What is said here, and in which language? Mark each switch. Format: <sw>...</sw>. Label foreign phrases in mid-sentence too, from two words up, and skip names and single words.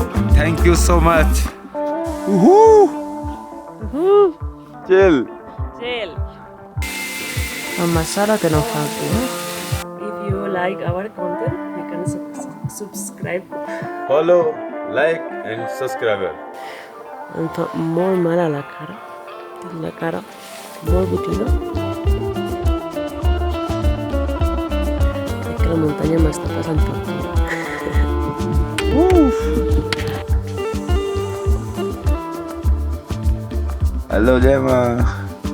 <en>Thank you so much. Chill. Chill.</en> <ca>El masala que no falti, eh?</ca> <en>If you like our content, you can subscribe. Follow, like and subscribe.</en> <ca>Em fa molt mal a la cara. Tinc la cara molt botiga. Crec que la muntanya m'està passant per aquí.</ca> <en>Hello, Gemma.</en>